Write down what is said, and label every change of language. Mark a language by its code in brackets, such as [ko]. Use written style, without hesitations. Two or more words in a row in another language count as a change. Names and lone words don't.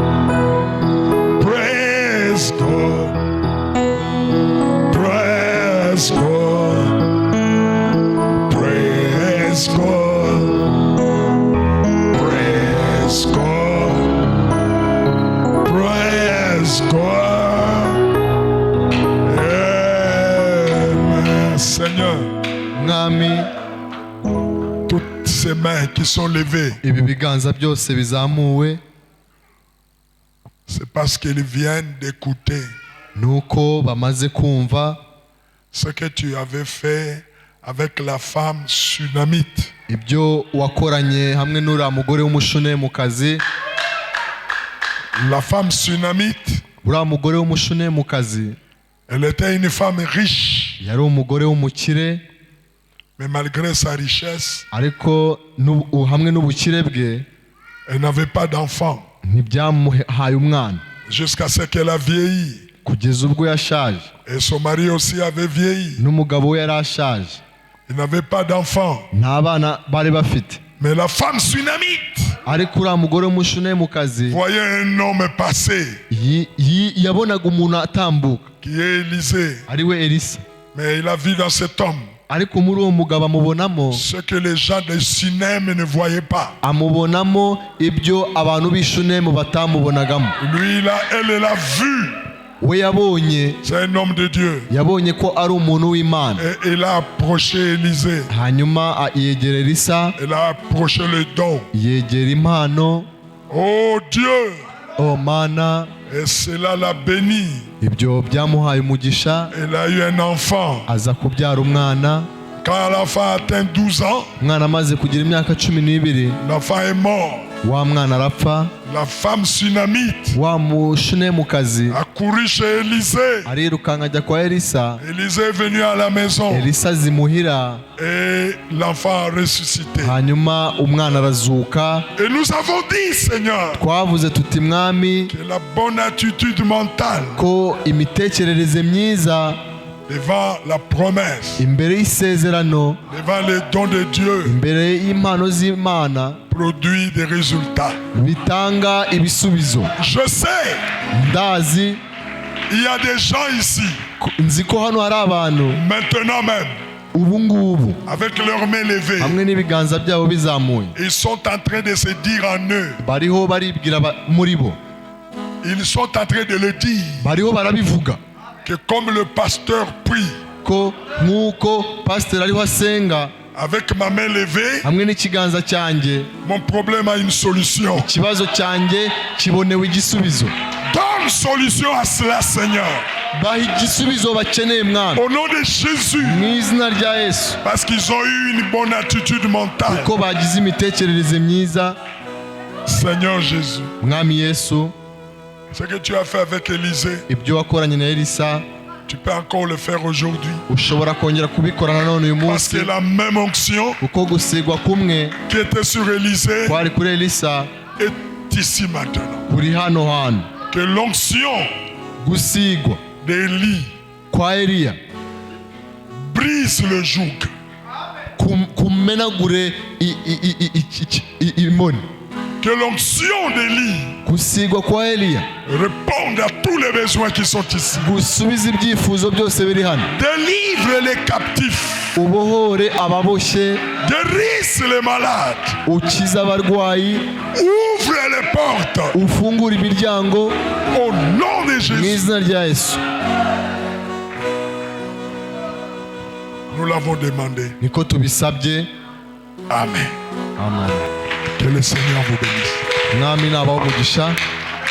[en] Praise God. Praise God. Praise God. Praise God. Praise God. [fr] Amen. Seigneur, [rw] mwami [fr] toutes ces mains qui sont levées, [rw] ibi biganza byose bizamuwe [fr] c'est parce qu'ils viennent d'écouter [rw] nuko bamaze kumva [fr] ce que tu avais fait avec la femme sunamite. [rw] ibyo wakoranye hamwe n'uriya mugore w'umushunemukazi. [fr] La femme sunamite, [rw] uriya mugore w'umushunemukazi [fr] elle était une femme riche, [rw] yari umugore w'umukire, [fr] mais malgré sa richesse, [rw] ariko hamwe n'ubukire bwe [fr] elle n'avait pas d'enfant [rw] ntibyamuhaye umwana [fr] jusqu'à ce qu'elle a vieilli. [rw] kugeza ubwo yashaje, [fr] Et son mari aussi avait vieilli. [rw] n'umugabo we yari ashaje, [fr] Il n'avait pas d'enfant. [rw] nta bana bari bafite. [fr] Mais la femme sunamite [rw] ariko uriya mugore w'umushunemukazi [fr] voyait un homme passer [rw] yabonaga umuntu atambuka [fr] qui est Élisée. [rw] ari we Elisa, [fr] Mais il a vu dans cet homme [rw] ariko muri uwo mugabo amubonamo [fr] ce que les gens de Sunem ne voyaient pas. [rw] amubonamo ibyo abantu b'ishunemu batamubonagamo. [fr] Lui, elle l'a vu. [rw] we yabonye [fr] C'est un homme de Dieu. [rw] yabonye ko ari umuntu w'Imana. [fr] Et il a approché Élisée. [rw] hanyuma yegera Elisa, [fr] Il a approché le don. [rw] yegera impano. [fr] Oh Dieu! [rw] o Mana, [fr] Et cela l'a béni. [rw] ibyo byamuhaye umugisha, [fr] Il a eu un enfant. [rw] aza kubyara umwana. [fr] Quand l'enfant atteint 12 ans, [rw] umwana amaze kugira imyaka 12, [fr] l'enfant est mort. [rw] wa mwana arapfa. [fr] La femme sunamite [rw] wa mushunemukazi [fr] a couru chez Élisée. [rw] arirukanka ajya kwa Elisa. [fr] Élisée est venu à la maison [rw] Elisa azimuhira, [fr] et l'enfant a ressuscité. [rw] hanyuma umwana arazuka. [fr] Et nous avons dit, Seigneur, [rw] twavuze tuti mwami [fr] que la bonne attitude mentale [rw] ko imitekerereze myiza [fr] devant la promesse, [rw] imbere y'isezerano, [fr] devant les dons de Dieu, [rw] imbere y'impano z'Imana [fr] produit des résultats. [rw] bitanga ibisubizo. [fr] Je sais, [rw] ndazi [fr] il y a des gens ici, [rw] nzi ko hano hari abantu [fr] maintenant même, [rw] ubu ngubu [fr] avec leurs mains levées, [rw] hamwe n'ibiganza byabo bizamuye, [fr] ils sont en train de se dire en eux, [rw] bariho baribwira muri bo, [fr] ils sont en train de le dire, [rw] bariho barabivuga [fr] que comme le pasteur prie, [rw] ko nk'uko pasiteri ariho asenga [fr] avec ma main levée, [rw] hamwe n'ikiganza cyanjye, [fr] mon problème a une solution. [rw] ikibazo cyanjye kibonewe igisubizo. [fr] Donne solution à cela, Seigneur. [rw] baha igisubizo bakeneye mwana, [fr] Au nom de Jésus. [rw] mu izina rya Yesu, [fr] Parce qu'ils ont eu une bonne attitude mentale. [rw] ko bagize imitekerereze myiza. [fr] Seigneur Jésus, [rw] mwami Yesu, [fr] ce que tu as fait avec Élisée, [rw] ibyo wakoranye na Elisa [fr] tu peux encore le faire aujourd'hui. [rw] ushobora kongera kubikora nanone uyu [fr] Parce [rw] munsi, [fr] que la même onction [rw] kuko gusigwa kumwe [fr] qui était sur Élisée [rw] kwari kuri Elisa [fr] est ici maintenant. [rw] kuri hano hantu. [fr] Que l'onction [rw] gusigwa [fr] d'Élie [rw] kwa Eliya [fr] brise le joug. [rw] kumenagure imoni. [fr] Que l'onction d'Élie [rw] gusigwa kwa Eliya [fr] réponde à tous les besoins qui sont ici. [rw] gusubiza ibyifuzo byose biri hano. [fr] Délivre les captifs. [rw] ubohore ababoshye, [fr] Guérisse les malades. [rw] ukize abarwayi, [fr] Ouvre les portes. [rw] ufungure imiryango [fr] Au nom de [rw] mu [fr] Jésus. [rw] izina rya Yesu. [fr] Nous l'avons demandé. [rw] niko tubisabye. [fr] Amen. [rw] Amen. [fr] Que le Seigneur vous bénisse. [rw] mwami nabaho umugisha.